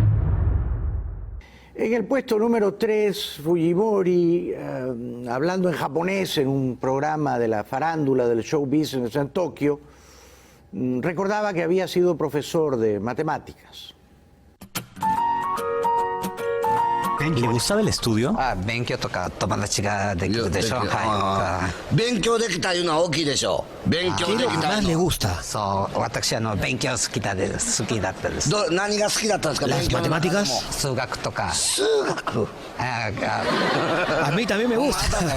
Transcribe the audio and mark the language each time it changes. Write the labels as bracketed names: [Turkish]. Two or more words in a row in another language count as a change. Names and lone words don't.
[Spanish] En el puesto número 3, Fujimori, hablando en japonés en un programa de la farándula del show business en Tokio, recordaba que había sido profesor de matemáticas. ¿Le gustaba el estudio? [Japanese] Benkyo toka tomodachi de Shanghai. [Spanish] ¿Qué es lo que más le gusta? ¿Las matemáticas? A mí también me gusta.